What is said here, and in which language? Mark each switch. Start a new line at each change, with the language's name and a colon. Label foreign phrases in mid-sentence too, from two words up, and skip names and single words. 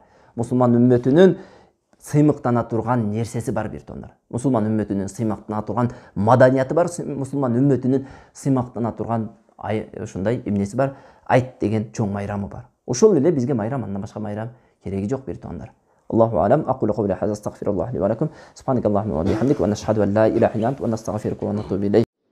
Kyrgyz: Мусулман үммөтүнүн сыймыктана турган нерсеси бар, бир туугандар. Мусулман үммөтүнүн сыймыктана турган маданияты бар, мусулман үммөтүнүн сыймыктана турган ушундай эмнеси бар, айт деген чоң майрамы бар. Ошол эле бизге майрам, андан башка майрам кереги жок, бир туугандар.
Arabic: الله أعلم. أقول قولي هذا، أستغفر الله لي ولكم. سبحانك اللهم وبحمدك ونشهد أن لا إله إلا أنت ونستغفرك ونتوب إليك.